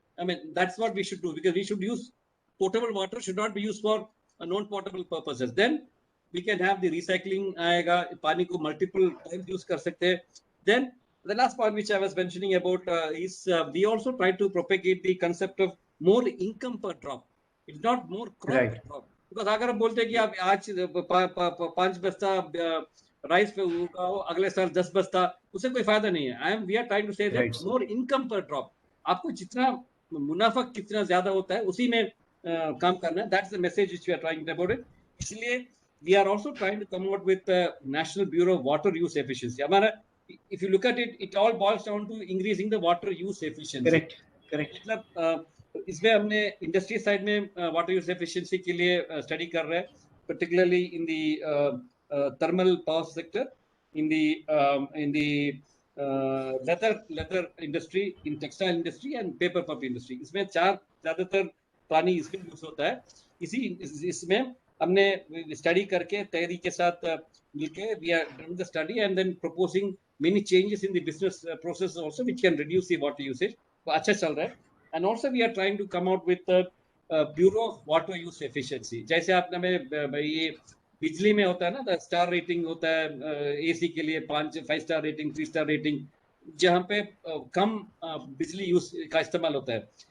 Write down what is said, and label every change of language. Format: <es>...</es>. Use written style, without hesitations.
<en>I mean that's what we should do, because we should use potable water, should not be used for non potable purposes.</en> <hi>Then we can have the recycling आएगा, पानी को multiple times use कर सकते हैं.</hi> <en>Then the last point which I was mentioning about is we also try to propagate the concept of more income per drop. It's not more crop per drop.</en> <hi>Because अगर हम बोलते हैं कि आप आज 5 बस्ता राइस पे उगाओ, अगले साल 10 बस्ता, उससे कोई फायदा नहीं है.</hi> <en>We are trying to say that more income per drop.</en> <hi>आपको जितना मुनाफा कितना ज्यादा होता है उसी में काम करना है.</hi> <en>That's the message which we are trying about it. इसलिए we are also trying to come out with the National Bureau of Water Use Efficiency. हमारा, if you look at it, it all boils down to increasing the water use efficiency. Correct.</en> <hi>मतलब इसमें हमने industry side में water use efficiency के लिए study कर रहे हैं,</hi> <en>particularly in the thermal power sector, in the leather industry, in textile industry and paper pulp industry.</en> <hi>इसमें चार ज्यादातर पानी इसमें यूज होता है. इसमें हमने स्टडी करके तैयारी के साथ मिलके</hi> <en>we are doing the study and then proposing many changes in the business process also which can reduce the water usage.</en> <hi>अच्छा चल रहा है.</hi> <en>And also we are trying to come out with the Bureau of Water Use Efficiency.</en> <hi>जैसे आपने में ये बिजली में होता है ना, स्टार रेटिंग होता है एसी के लिए 5 स्टार रेटिंग, 3 स्टार रेटिंग, जहाँ पे कम बिजली यूज का इस्तेमाल होता है.</hi>